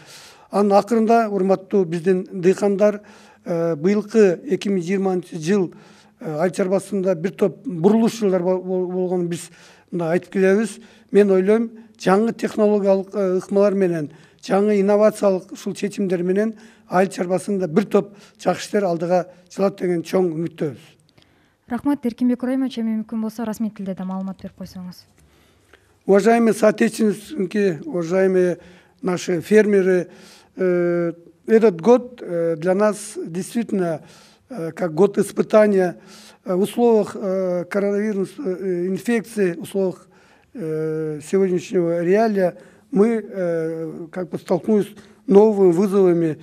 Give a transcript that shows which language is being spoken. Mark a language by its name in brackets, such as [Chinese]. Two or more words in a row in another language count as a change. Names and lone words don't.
[Kyrgyz] Анын акырында, урматтуу биздин дыйкандар, быйылкы 2020 жыл айыл чарбасында бир топ бурулуштар болгонун биз айтып келебиз. Мен ойлойм, жаңы технологиялык ыкмалар менен, жаңы инновациялык ушул чечимдер менен айыл чарбасында бир топ жакшы иштер алдыга жылат деген чоң үмүттөбүз. Рахмат, Эркинбек Кураймович, эми мүмкүн болсо расмий тилде да маалымат берип койсоңуз. [Russian] Уважаемые соотечественники, уважаемые наши фермеры, этот год для нас действительно как год испытания в условиях коронавирусной инфекции, в условиях сегодняшнего реалия мы как бы столкнулись с новыми вызовами.